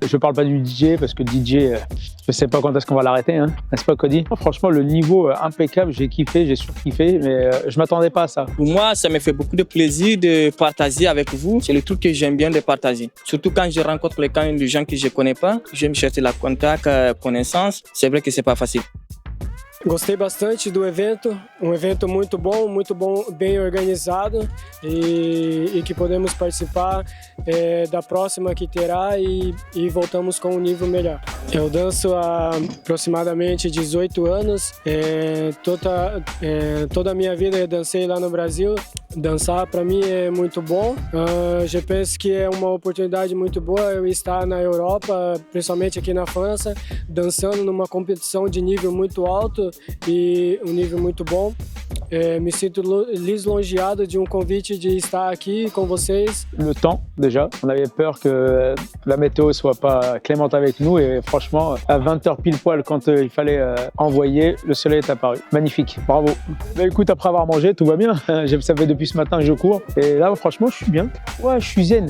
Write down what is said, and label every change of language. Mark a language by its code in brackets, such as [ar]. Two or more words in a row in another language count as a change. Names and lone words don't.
[fr] Je ne parle pas du DJ, parce que le DJ, je ne sais pas quand est-ce qu'on va l'arrêter, hein, n'est-ce pas, Cody? Franchement, le niveau impeccable, j'ai kiffé, j'ai surkiffé, mais je ne m'attendais pas à ça. Pour moi, ça me fait beaucoup de plaisir de partager avec vous. C'est le truc que j'aime bien de partager. Surtout quand je rencontre les gens que je ne connais pas, j'aime chercher la contact, connaissance. C'est vrai que ce n'est pas facile. [pt] Gostei bastante do evento, evento muito bom, bem organizado e que podemos participar da próxima que terá e voltamos com um nível melhor. Eu danço há aproximadamente 18 anos, toda a minha vida eu dancei lá no Brasil. Dançar para mim é muito bom, [fr] je pense [pt] que é uma oportunidade muito boa eu estar na Europa, principalmente aqui na França, dançando numa competição de nível muito alto e um nível muito bom. Me sinto lisonjeado de convite de estar aqui com vocês. [fr] Le temps, déjà, on avait peur que la météo soit pas clémente avec nous et franchement, à 20h pile poil quand il fallait envoyer, le soleil est apparu. Magnifique, bravo. Bah, écoute, après avoir mangé, tout va bien. Ça fait depuis ce matin que je cours et là, franchement, je suis bien. Ouais, je suis zen.